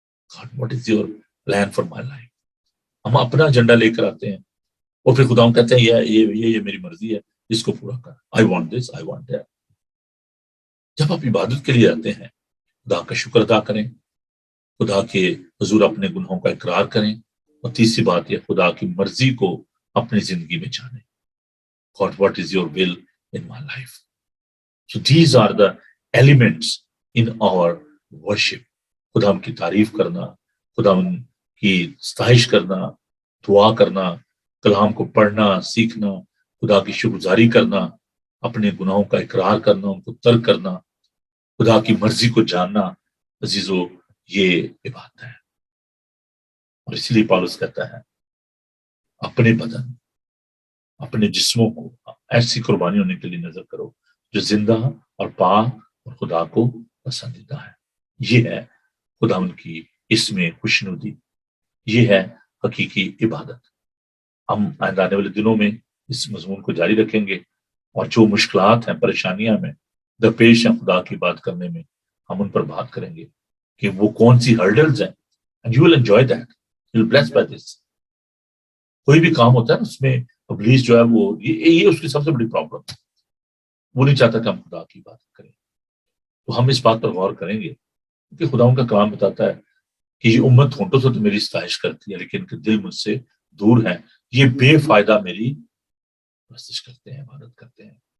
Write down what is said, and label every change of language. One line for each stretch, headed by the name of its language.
English: God, what is your plan for my life؟
Urdu: ہم اپنا agenda لے کر آتے ہیں اور پھر خدا ہم کہتے ہیں یہ میری مرضی ہے، اس کو پورا کر.
English: I want this, I want that.
Urdu: جب آپ عبادت کے لیے آتے ہیں خدا کا شکر ادا کریں، خدا کے حضور اپنے گناہوں کا اقرار کریں، اور تیسری بات یہ خدا کی مرضی کو اپنی زندگی میں جانیں.
English: God, what is your will in my life؟ So these are the elements in our worship.
Urdu: خدا کی تعریف کرنا، خدا کی ستائش کرنا، دعا کرنا، کلام کو پڑھنا سیکھنا، خدا کی شکرگزاری کرنا، اپنے گناہوں کا اقرار کرنا، ان کو ترک کرنا، خدا کی مرضی کو جاننا، عزیزو یہ عبادت ہے. اور اس لیے پالس کہتا ہے اپنے بدن، اپنے جسموں کو ایسی قربانی ہونے کے لیے نظر کرو جو زندہ اور پاک اور خدا کو پسندیدہ ہے. یہ ہے خدا ان کی اس میں خوشنودی، یہ ہے حقیقی عبادت. ہم آنے والے دنوں میں اس مضمون کو جاری رکھیں گے، اور جو مشکلات ہیں، پریشانیاں میں درپیش ہیں خدا کی بات کرنے میں، ہم ان پر بات کریں گے کہ وہ کون سی ہرڈلز ہیں.
English: and you will enjoy that, you will be blessed by this.
Urdu: کوئی بھی کام ہوتا ہے نا اس میں ابلیس جو ہے وہ یہ اس کی سب سے بڑی پرابلم ہے. وہ نہیں چاہتا کہ ہم خدا کی بات کریں. تو ہم اس بات پر غور کریں گے کہ خدا ان کا کلام بتاتا ہے کہ یہ امت ہونٹوں سے تو میری ستائش کرتی ہے لیکن ان کے دل مجھ سے دور ہے، یہ بے فائدہ میری پرستش کرتے ہیں، عبادت کرتے ہیں.